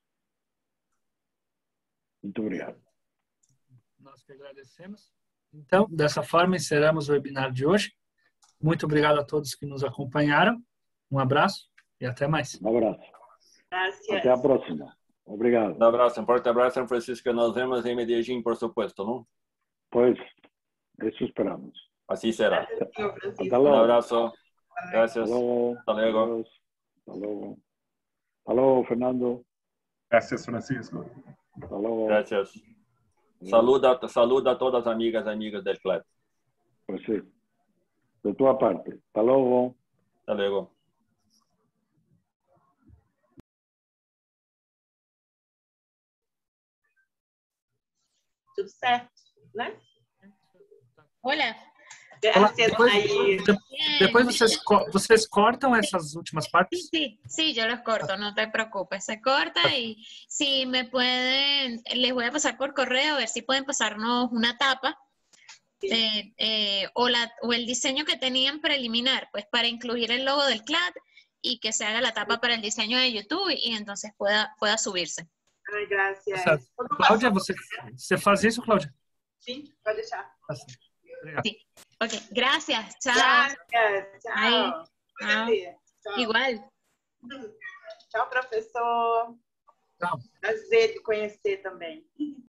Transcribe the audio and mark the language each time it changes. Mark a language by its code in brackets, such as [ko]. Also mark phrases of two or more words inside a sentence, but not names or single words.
[pt] Muito obrigado. Nós que agradecemos. Então, dessa forma, encerramos o webinar de hoje. Muito obrigado a todos que nos acompanharam. Um abraço e até mais. Um abraço. [es] Gracias. [pt] Até a próxima. Obrigado. [es] Un abrazo, un fuerte abrazo, San Francisco. Nos vemos en Medellín, por supuesto, ¿no? Pues, eso esperamos. Así será. Hasta Un luego. abrazo. Gracias. Hasta luego. Hasta luego. Adiós. Hasta luego. Hasta luego, Fernando. Gracias, Francisco. Hasta luego. Gracias. Saluda a todas las amigas y amigos del club. Pues sí. De tu parte. Hasta luego. Hasta luego. [pt] Tudo certo, né? [es] Hola. Gracias, [pt] Depois, Nair. depois vocês cortam essas últimas partes? [es] Sí, yo los corto, no te preocupes, se corta y si me pueden, les voy a pasar por correo a ver si pueden pasarnos una tapa o el diseño que tenían preliminar, pues para incluir el logo del CLAD y que se haga la tapa para el diseño de YouTube y entonces pueda subirse. Ai, Gracias. [pt] Certo. Cláudia, você faz isso, Cláudia? Sim, pode deixar. Tá certo. Obrigado. [es] Sí. Ok, gracias. Chao. Gracias. [pt] Tchau. Aí. Prazer. Tchau. Igual. Tchau, professor. Tchau. Prazer te conhecer também.